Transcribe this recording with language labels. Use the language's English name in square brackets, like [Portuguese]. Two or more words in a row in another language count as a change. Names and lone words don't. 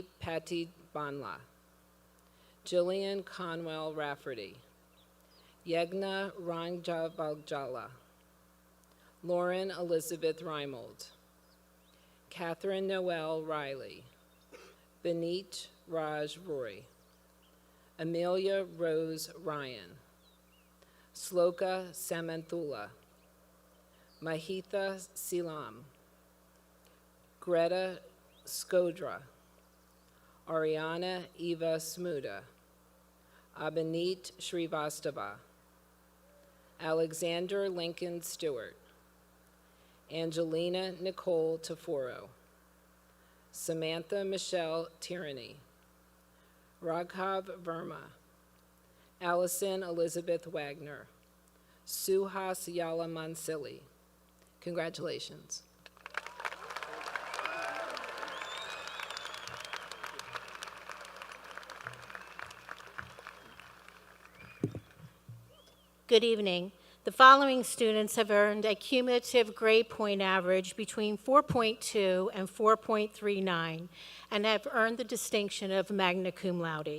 [English] Patty Banla, Jillian Conwell Rafferty, Yegna Rangjavaljala, Lauren Elizabeth Reimold, Catherine Noel Riley, Benit Raj Roy, Amelia Rose Ryan, Sloka Samanthula, Mahitha Silam, Greta Skodra, Ariana Eva Smuda, Abhinit Srivastava, Alexander Lincoln Stewart, Angelina Nicole Taforo, Samantha Michelle Tierney, Raghav Verma, Allison Elizabeth Wagner, Suhas Yala Mansili. Congratulations. Good evening. The following students have earned a cumulative grade point average between 4.2 and 4.39 and have earned the distinction of [Latin] magna cum laude.